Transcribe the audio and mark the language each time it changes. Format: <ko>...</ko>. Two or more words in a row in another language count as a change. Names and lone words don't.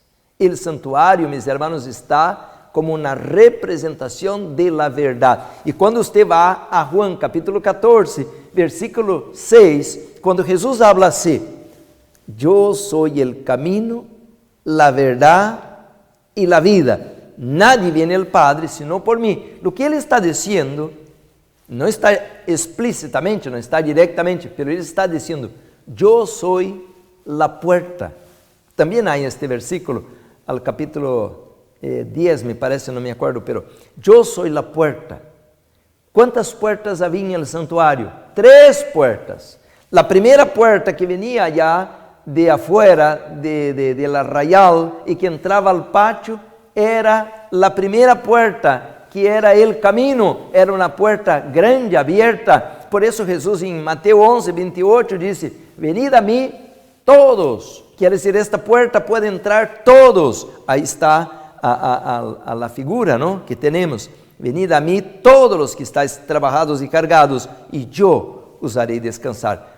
<pt>El santuário, meus hermanos, está como uma representação</pt> <es>de la</es> <pt>verdade. E quando você vai a Juan capítulo 14, versículo 6, quando Jesus habla assim: eu sou o caminho, a verdade e a vida.</pt> <es>Nadie viene al Padre sino por mim.</es> <pt>O que ele está dizendo, não está explicitamente, não está diretamente, mas ele está dizendo: eu sou a puerta. Também há este versículo, al capítulo 10, me parece, não</pt> <es>me acuerdo,</es> <pt>pero eu sou a puerta. Quantas puertas havia no santuário? 3 puertas. A primeira puerta que venia</pt> <es>allá de afuera de la</es> <pt>arraial e que entrava al pátio era a primeira puerta, que era o caminho, era uma porta grande, aberta. Por isso Jesus em Mateus 11, 28 disse: venid a mim todos. Quer dizer, esta puerta pode entrar todos. Aí está a figura, ¿no?, que temos: venid a mim todos os que estáis trabalhados e cargados, e eu os harei descansar.</pt>